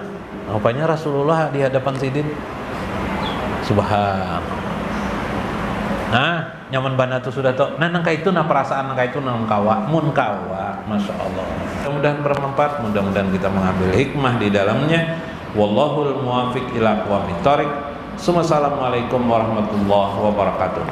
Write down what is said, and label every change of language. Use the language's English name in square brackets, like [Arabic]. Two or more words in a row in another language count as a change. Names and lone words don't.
[Banjar] Rupanya Rasulullah di hadapan sidin. Subhanallah. Nah, nyaman bana tu sudah tok. Nah, nangka itu perasaan nangka itu nang kawa, mun kawa, [Arabic] ما شاء الله. [Banjar] Mudah-mudahan bermanfaat, mudah-mudahan kita mengambil hikmah di dalamnya. [Arabic] والله الموفق إلى أقوم الطريق. السلام عليكم ورحمة الله وبركاته.